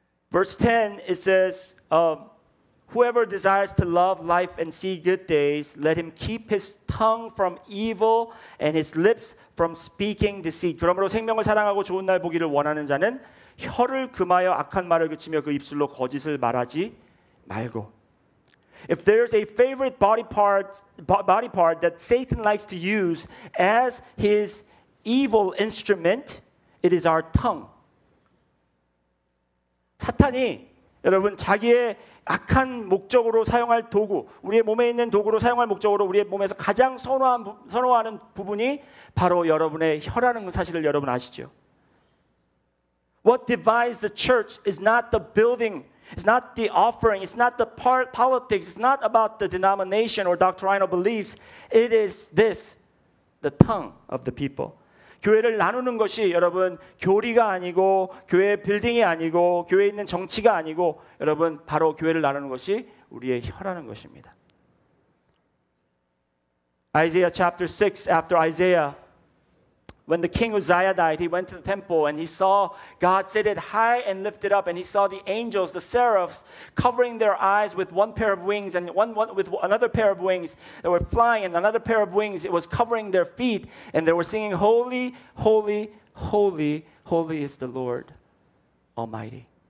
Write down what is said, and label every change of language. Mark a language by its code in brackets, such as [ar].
[en] Verse 10 it says Whoever desires to love life and see good days, let him keep his tongue from evil and his lips from speaking deceit. [ko] 그러므로 생명을 사랑하고 좋은 날 보기를 원하는 자는 혀를 금하여 악한 말을 그치며 그 입술로 거짓을 말하지 말고. [en] If there's a favorite body part that Satan likes to use as his evil instrument, it is our tongue. [ko] 사탄이 여러분 자기의 악한 목적으로 사용할 도구, 우리의 몸에 있는 도구로 사용할 목적으로 우리의 몸에서 가장 선호하는 부분이 바로 여러분의 혀라는 사실을 여러분 아시죠? [en] What divides the church is not the building, it's not the offering, it's not the politics, it's not about the denomination or doctrinal beliefs. It is this, the tongue of the people. [ko] 교회를 나누는 것이 여러분 교리가 아니고 교회 빌딩이 아니고 교회에 있는 정치가 아니고 여러분 바로 교회를 나누는 것이 우리의 혀라는 것입니다. [en] Isaiah chapter 6 after Isaiah when the king Uzziah died he went to the temple and he saw God seated high and lifted up and he saw the angels the seraphs covering their eyes with one pair of wings and one with another pair of wings that were flying and another pair of wings it was covering their feet and they were singing holy holy holy holy is the Lord Almighty.